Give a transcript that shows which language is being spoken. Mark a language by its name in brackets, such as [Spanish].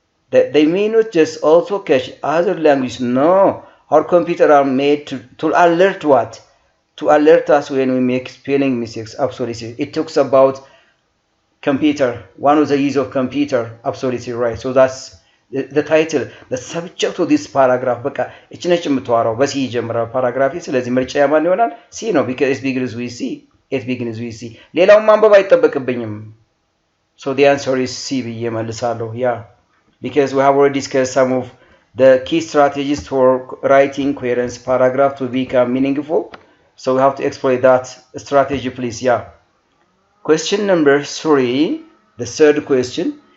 [English] They may not just also catch other language. No, our computers are made to alert what? To alert us when we make spelling mistakes. Absolutely. It talks about computer. One of the use of computer. Absolutely right. So that's the title, the subject of this paragraph. [Amharic] በቃ እቺ ነች የምትዋራው በሲ ጀምራ ፓራግራፊ። ስለዚህ ምርጫ ያማን ይሆናል? ሲ ነው [English] because it begins with C. [Amharic] ሌላውን ማንበብ አይጠበቅብኝም። [English] So the answer is C [Amharic] ብዬ መልሳለሁ። [English] Yeah, because we have already discussed some of the key strategies for writing coherence paragraph to become meaningful. So we have to exploit that strategy, please. Yeah. Question number 3, the third question.